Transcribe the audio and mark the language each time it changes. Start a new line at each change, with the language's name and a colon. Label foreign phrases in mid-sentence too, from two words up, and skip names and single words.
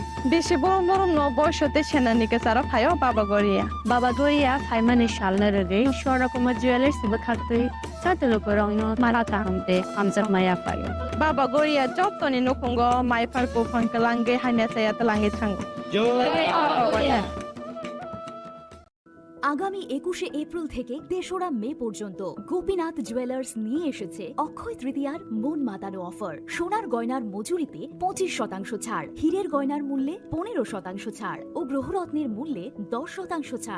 Bodo: बेसे बरम न बयसते सेनानिके सारा फायो बाबा गोरिया फाइमानि सालना रगे शरकमा ज्वेलर्स बखाते साते लुकुरगनो माराता हमते हमजर माया फायो बाबा गोरिया जतनि नखंगो माइफारको फंकलांगे हाने साया तलाहे थांगो जय
Bangla: আগামী 21শে এপ্রিল থেকে 3রা মে পর্যন্ত গোপীনাথ জুয়েলার্স নিয়ে এসেছে অক্ষয় তৃতীয়ার মন মাতানো অফার। সোনার গয়নার মজুরিতে 25% ছাড়, হীরের গয়নার মূল্যে 15% ছাড় ও গ্রহরত্নের মূল্যে 10% ছাড়।